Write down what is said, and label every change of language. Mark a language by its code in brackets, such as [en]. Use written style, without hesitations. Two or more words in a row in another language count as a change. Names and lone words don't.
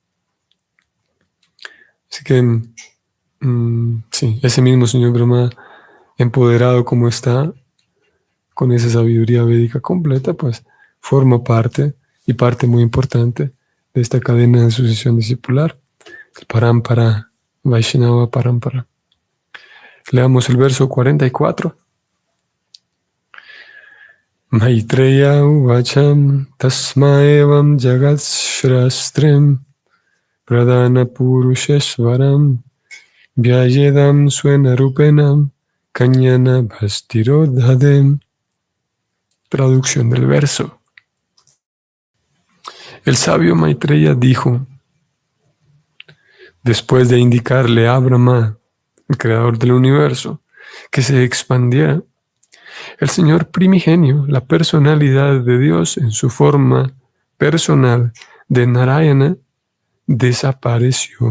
[es] Así que, sí, ese mismo señor Brahma, empoderado como está, con esa sabiduría védica completa, pues forma parte muy importante de esta cadena de sucesión discipular, el Parampara, Vaishnava Parampara. Leamos el verso 44. [sa] Maitreya uvacham tasmaevam jagat shrastrem pradana purusheshvaram vyayedam suena rupenam Kañana Bastirodhadem. [es] Traducción del verso. El sabio Maitreya dijo, después de indicarle a Brahma, el creador del universo, que se expandiera, el Señor primigenio, la personalidad de Dios en su forma personal de Narayana, desapareció.